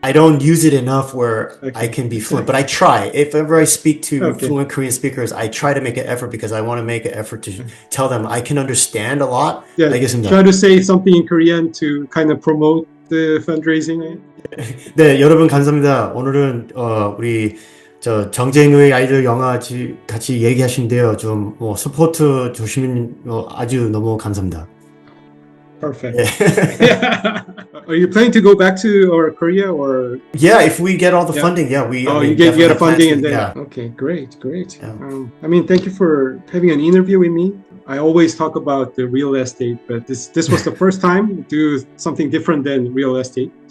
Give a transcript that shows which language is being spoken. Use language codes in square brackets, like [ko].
[en] I don't use it enough where I can be fluent, but I try. If ever I speak to fluent Korean speakers, I try to make an effort because I want to make an effort to tell them I can understand a lot. Yeah, try to say something in Korean to kind of promote the fundraising. [ko] 네, 여러분 감사합니다. 오늘은 우리 전쟁의 아이들 영화 같이 얘기하신데요. 좀 서포트 주시면 아주 너무 감사합니다. [en] Perfect. Yeah. Are you planning to go back to Korea or? Yeah, if we get all the funding, we. You get a funding and then. Okay, great. Yeah. I mean, thank you for having an interview with me. I always talk about the real estate, but this was the first time to do something different than real estate.